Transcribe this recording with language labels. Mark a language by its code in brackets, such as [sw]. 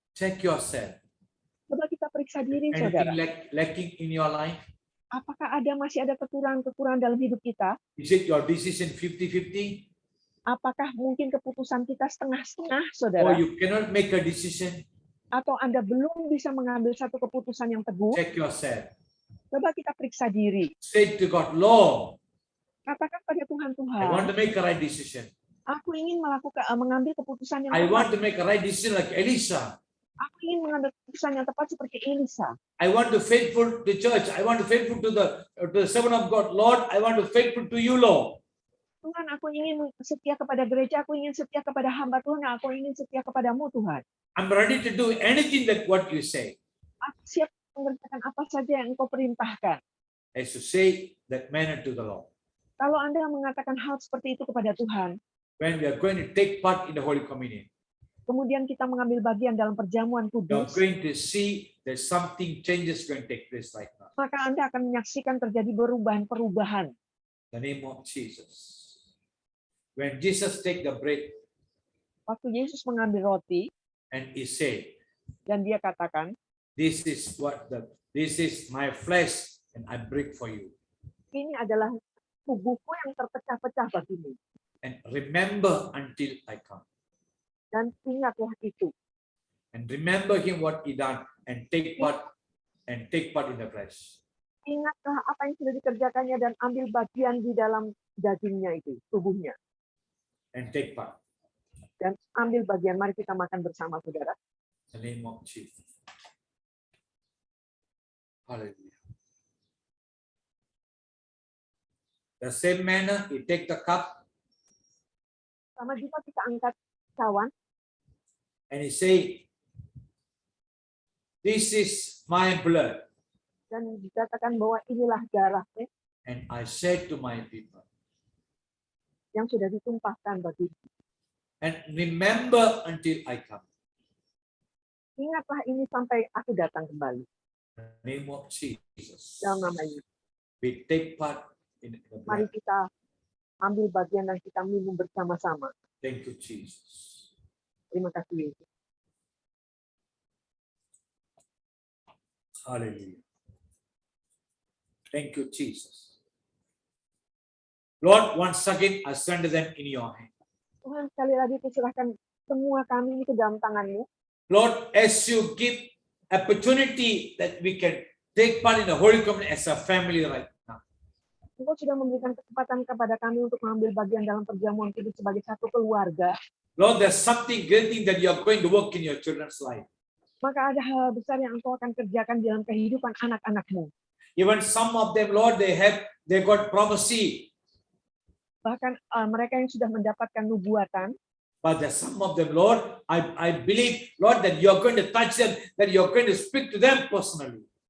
[en] Check yourself. [id] Coba kita periksa diri, saudara. [en] Anything lacking in your life? [id] Apakah masih ada kekurangan-kekurangan dalam hidup kita? [en] Is it your decision 50-50? [id] Apakah mungkin keputusan kita setengah-setengah, [en] Or [id] saudara? [en] you cannot make a decision? [id] Atau Anda belum bisa mengambil satu keputusan yang teguh? [en] Check yourself. [id] Coba kita periksa diri. [en] Say to God, Lord, [id] Katakan pada Tuhan, [en] I want to make a right decision. [id] aku ingin mengambil keputusan yang [en] I [id] tepat. [en] want to make a right decision like Elisha. [id] Aku ingin mengambil keputusan yang tepat seperti Elisa. [en] I want to faithful to church. I want to faithful to the servant of God. Lord, I want to faithful to you, Lord. [id] Tuhan, aku ingin setia kepada gereja, aku ingin setia kepada hamba Tuhan, aku ingin setia kepadamu, Tuhan. [en] I'm ready to do anything that what you say. [id] Aku siap mengerjakan apa saja yang Engkau perintahkan. [en] As to say that manner to the Lord. [id] Kalau Anda mengatakan hal seperti itu kepada Tuhan, [en] When we are going to take part in the Holy Communion, [id] kemudian kita mengambil bagian dalam perjamuan [en] you are [id] kudus, [en] going to see that something changes going to take place right now. [id] maka Anda akan menyaksikan terjadi perubahan-perubahan. [en] The name of Jesus. When Jesus take the bread [id] Waktu Yesus mengambil roti [en] and he said, [id] dan dia katakan, [en] this is my flesh and I break for you. [id] ini adalah tubuhku yang terpecah-pecah bagimu. [en] And remember until I come. [id] Dan ingatlah itu. [en] And remember him what he done and take part in the flesh. [id] Ingatlah apa yang sudah dikerjakannya dan ambil bagian di dalam dagingnya itu, tubuhnya. [en] And take part. [id] Dan ambil bagian. Mari kita makan bersama, saudara. [en] In the name of Jesus. Hallelujah. The same manner, he take the cup [id] Sama juga kita angkat cawan [en] and he say, this is my blood. [id] dan dikatakan bahwa inilah darahnya [en] And I said to my people, [id] yang sudah ditumpahkan bagi. [en] and remember until I come. [id] Ingatlah ini sampai aku datang kembali. [en] In the name of Jesus. [id] Dalam nama Yesus. [en] We take part in the [id] Mari [en] blood. [id] kita ambil bagian dan kita minum bersama-sama. [en] Thank you, Jesus. [id] Terima kasih Yesus. [en] Hallelujah. Thank you, Jesus. Lord, once again, I surrender them in your hand. [id] Tuhan, sekali lagi kuserahkan semua kami ini ke dalam tangan-Mu. [en] Lord, as you give opportunity that we can take part in the Holy Communion as a family right now. [id] Engkau sudah memberikan kesempatan kepada kami untuk mengambil bagian dalam perjamuan kudus sebagai satu keluarga. [en] Lord, there's something great thing that you are going to work in your children's life. [id] Maka ada hal besar yang Engkau akan kerjakan dalam kehidupan anak-anak-Mu. [en] Even some of them, Lord, they got prophecy. [id] Bahkan mereka yang sudah mendapatkan nubuatan, [en] But there's some of them, Lord, I believe, Lord, that you're going to touch them, that you're going to speak to them personally.